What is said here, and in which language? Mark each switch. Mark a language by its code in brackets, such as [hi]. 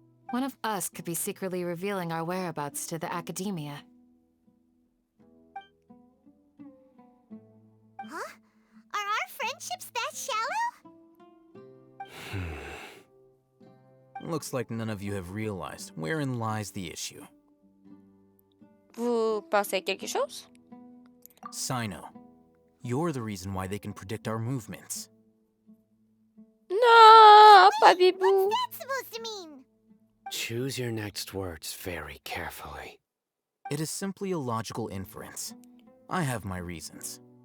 [en] One of us could be secretly revealing our whereabouts to the academia. Huh? Are our friendships that shallow? Looks like none of you have realized wherein lies the issue. [fr] Vous pensez à quelque chose? [en] Sino, you're the reason why they can predict our movements. [fr] Non, pas Bibou. [en] What's that supposed to mean? Choose your next words very carefully. It is simply a logical inference. I have my reasons.